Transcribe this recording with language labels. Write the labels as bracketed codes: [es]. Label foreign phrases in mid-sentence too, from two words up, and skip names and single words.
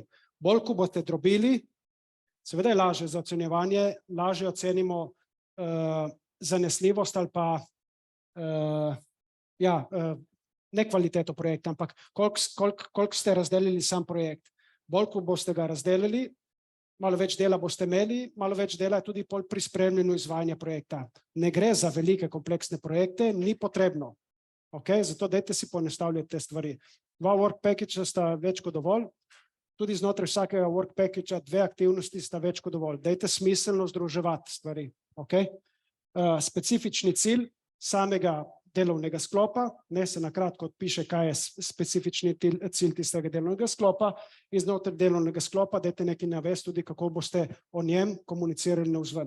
[sl] Bolj, ko boste drobili, seveda je lažje za ocenjevanje, lažje ocenimo zanesljivost ali pa ne kvaliteto projekta, ampak koliko ste razdelili sam projekt. Bolj, ko boste ga razdelili, malo več dela boste imeli, malo več dela je tudi pri spremljanju izvajanja projekta. Ne gre za velike kompleksne projekte, ni potrebno. Okay? Zato dajte si poenostavljati te stvari. 2 [en] work package [sl] sta več kot dovolj, tudi znotraj vsakega [en] work package [sl] 2 aktivnosti sta več kot dovolj. Dajte smiselno združevati stvari. Okay? Specifični cilj samega delovnega sklopa, ne se na kratko odpiše, kaj je specifični cilj tistega delovnega sklopa, in znotraj delovnega sklopa dajte nekaj navesti tudi, kako boste o njem komunicirali navzven.